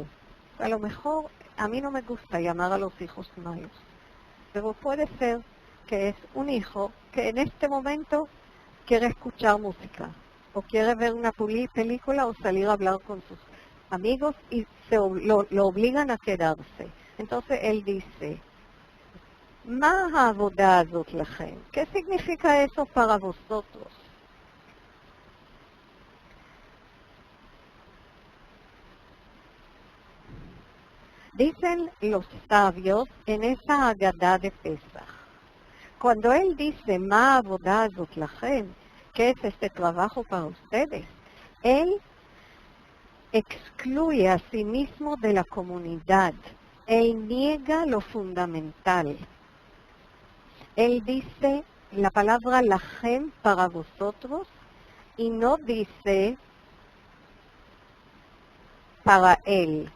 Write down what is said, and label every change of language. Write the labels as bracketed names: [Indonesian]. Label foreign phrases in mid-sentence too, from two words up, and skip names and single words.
[Spanish] A lo mejor a mí no me gusta llamar a los hijos malos, pero puede ser que es un hijo que en este momento quiere escuchar música, o quiere ver una película o salir a hablar con sus amigos y lo obligan a quedarse. Entonces él dice, [Hebrew] ¿Ma העבודה הזאת לכם? [Spanish] ¿Qué significa eso para vosotros? Dicen los sabios en esa Haggadah de Pesach. Cuando él dice, [Hebrew] ¿Ma העבודה הזאת לכם? [Spanish] ¿Qué es este trabajo para ustedes? Él excluye a sí mismo de la comunidad. Él niega lo fundamental. Él dice la palabra lachem para vosotros y no dice para él.